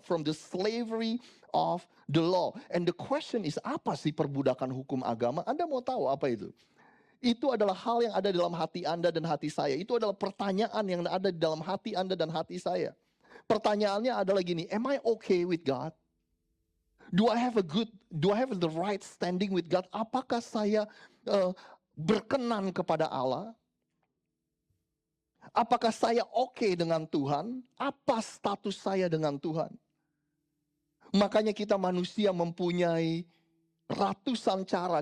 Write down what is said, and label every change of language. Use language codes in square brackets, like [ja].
[en] From the slavery of the law. And the question is, [id] apa sih perbudakan hukum agama? Anda mau tahu apa itu? Itu adalah hal yang ada dalam hati Anda dan hati saya. Itu adalah pertanyaan yang ada di dalam hati Anda dan hati saya. Pertanyaannya adalah gini, [en] am I okay with God? Do I have the right standing with God? [id] Apakah saya berkenan kepada Allah? Apakah saya oke dengan Tuhan? Apa status saya dengan Tuhan? Makanya kita manusia mempunyai ratusan cara.